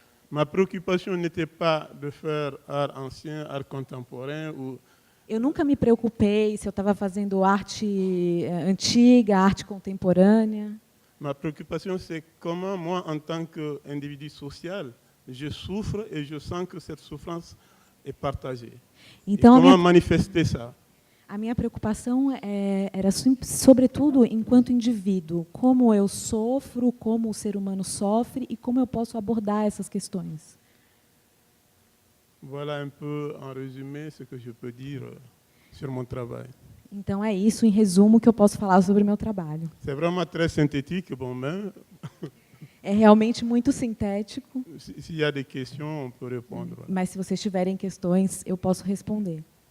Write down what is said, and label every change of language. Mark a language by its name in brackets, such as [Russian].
[French] Ma préoccupation n'était pas de faire art ancien, art contemporain ou [Portuguese] eu nunca me preocupei se eu estava fazendo arte antiga, arte contemporânea. [French] Ma préoccupation c'est comment moi en tant qu'individu social, je souffre et je sens que cette souffrance est partagée. [Portuguese] Então, [French] comment manifester ça? [Portuguese] A minha preocupação era, sobretudo, enquanto indivíduo, como eu sofro, como o ser humano sofre e como eu posso abordar essas questões. [French] Voilà un peu en résumé ce que je peux dire sur mon travail. [Portuguese] Então é isso, em resumo, que eu posso falar sobre o meu trabalho. [French] C'est vraiment très synthétique, bon, mais [Portuguese] é realmente muito sintético. [French] S'il y a des questions, on peut répondre. [Portuguese] Mas se vocês tiverem questões, eu posso responder.